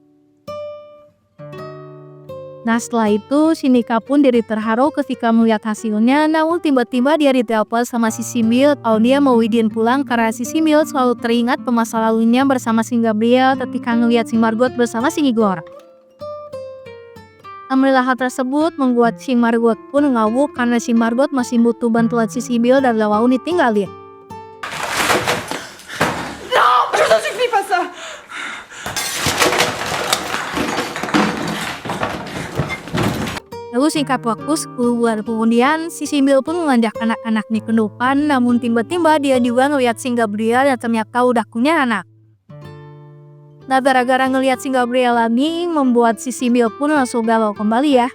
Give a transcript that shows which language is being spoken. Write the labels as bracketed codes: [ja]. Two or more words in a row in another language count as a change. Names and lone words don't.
[id] Nah, setelah itu si Mika pun jadi terharu ketika melihat hasilnya, namun tiba-tiba dia ditelepon sama si Simbil kalau dia mau izin pulang karena si Simbil selalu teringat masa lalunya bersama si Gabriel ketika ngelihat si Margot bersama si Igor. Alhamdulillah hal tersebut membuat si Margot pun ngawuk karena si Margot masih butuh bantuan si Simbil dan gak mau ditinggalin. [fr] Non, je t'en supplie, pas ça. [id] Lalu singkat waktu 10 bulan kemudian, si Simbil pun mengajak anak-anaknya ke depan, namun tiba-tiba dia juga ngeliat si Gabriel yang ternyata udah punya anak. Nah, gara-gara ngeliat si Gabriel lagi, membuat si Simbil pun langsung galau kembali ya.